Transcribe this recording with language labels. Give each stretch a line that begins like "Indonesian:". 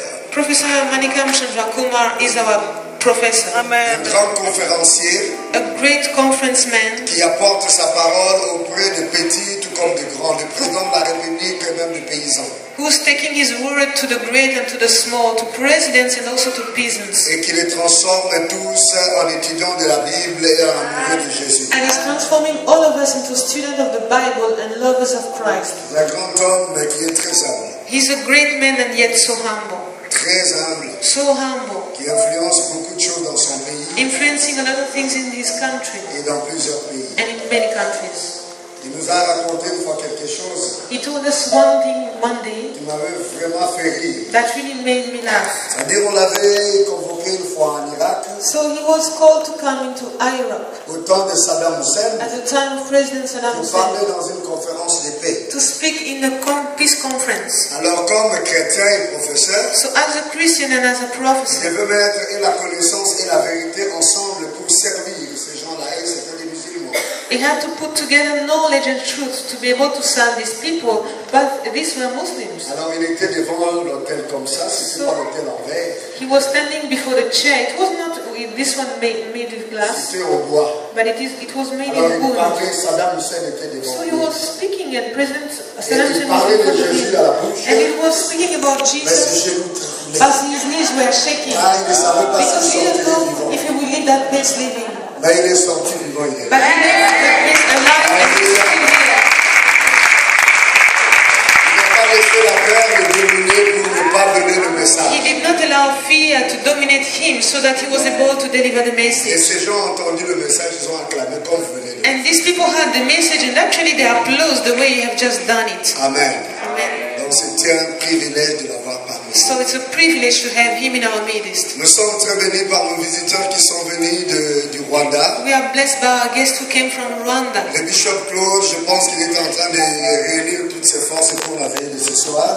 English: Professor Manikam Chandra Kumar is our professor.
French: Amen. Un grand conférencier.
English: A great conference man.
French: Qui apporte sa parole auprès de petits tout comme de grands, de présidents de la République et même de paysans.
English: Who's taking his word to the great and to the small, to presidents and also to peasants.
French: Et qui les transforme tous en étudiants de la Bible et en amoureux de Jésus.
English: And he's transforming all of us into students of the Bible and lovers of Christ.
French: Un grand homme mais qui est très humble.
English: He's a great man and yet so humble.
French: Très humble.
English: So humble.
French: Qui influence beaucoup de choses dans son pays.
English: Influencing a lot of things in his country.
French: Et dans plusieurs pays.
English: And in many countries.
French: Il nous a raconté une fois quelque chose.
English: He told us one thing one day.
French: Qui m'avait vraiment fait rire.
English: That really made me laugh.
French: C'est-à-dire on l'avait convoqué une fois en Irak.
English: So he was called to come into Iraq.
French: Au temps de Saddam Hussein.
English: At the time of President Saddam Hussein.
French: Pour parler dans une conférence de paix.
English: To speak in a peace conference.
French: Alors comme chrétien et professeur.
English: So as a Christian and as a professor.
French: Je veux mettre la connaissance et la vérité ensemble pour servir ces gens-là et c'était des musulmans.
English: He had to put together knowledge and truth to be able to serve these people, but these were Muslims.
French: Alors il était devant l'autel comme ça, c'était pas l'autel en verre.
English: He was standing before the chair. It was not this one made with glass.
French: C'était en bois.
English: But it was made
French: Alors,
English: in wood.
French: Saddam Hussein était devant.
English: So he was speaking and President Saddam Hussein was in front of him. And he was speaking about Jesus. But his knees were shaking. Because he didn't know if he would leave that place living.
French: Mais il est sorti vivant hier.
English: But he left that place alive and he is still here.
French: Il n'a pas laissé la peur le dominer pour ne pas pas donné le message.
English: He did not allow fear to dominate him so that he was able to deliver the
French: Et
English: message.
French: ces gens ont entendu le message, ils ont acclamé comme vous venez de
English: And these people heard the message and actually they applaud the way you have just done it. Amen. Amen.
French: Donc c'était un privilège de l'avoir parmi nous.
English: So it's a privilege to have him in our midst.
French: Nous sommes très bénis par nos visiteurs qui sont venus du Rwanda.
English: We are blessed by our guests who came from Rwanda.
French: Le bishop Claude, je pense qu'il est en train de réunir toutes ses forces pour la veille de ce soir.